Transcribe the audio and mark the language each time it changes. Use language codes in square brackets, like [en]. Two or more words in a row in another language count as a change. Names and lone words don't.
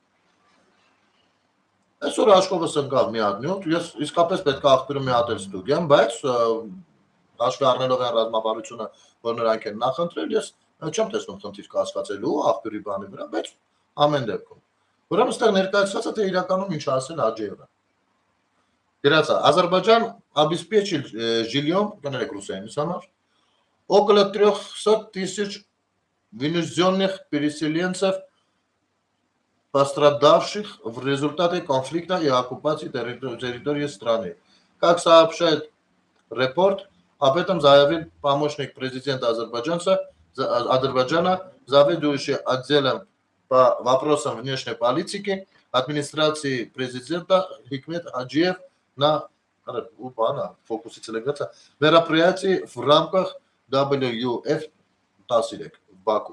[hy] Այսօր աշխովս ընկավ մի հատ նյութ, ես իսկապես պետք է աղբյուրը մի հատ էլ ստուգեմ, բայց հաշվի առնելով այն ռազմավարությունը, որ նրանք են նախընտրել, ես չեմ տեսնում խնդիր կասկածելու աղբյուրի բանի վրա, բայց ամեն դեպքում։ Ուրեմն այստեղ ներկայացված է, թե իրականում ինչ ասել Հաջիևը։ Գրած է, Ադրբեջան [ru] обеспечил жильем, [hy] կներեք ռուսերենից համար, [ru] около 300,000 вынужденных переселенцев, пострадавших в результате конфликта и оккупации территории страны. Как сообщает репорт, об этом заявил помощник президента Азербайджана, заведующий отделом по вопросам внешней политики администрации президента Хикмет Хаджиев на мероприятии в рамках WF Тасирек в Баку.